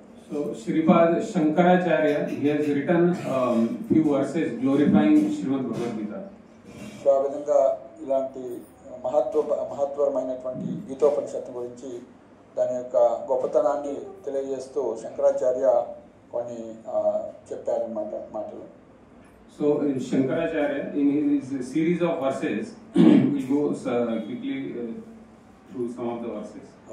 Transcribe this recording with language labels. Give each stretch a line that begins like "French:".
English: So Sripad Shankaracharya, he has written few verses glorifying Srimad Bhagavad Gita.
Telugu: So ఆ విధంగా ఇలాంటి మహత్వమైనటువంటి గీతోపనిషత్తు గురించి దాని యొక్క గొప్పతనాన్ని తెలియజేస్తూ శంకరాచార్య కొన్ని చెప్పారన్నమాట మాటలు.
English: So Shankaracharya in his series of verses we go quickly through some of the verses.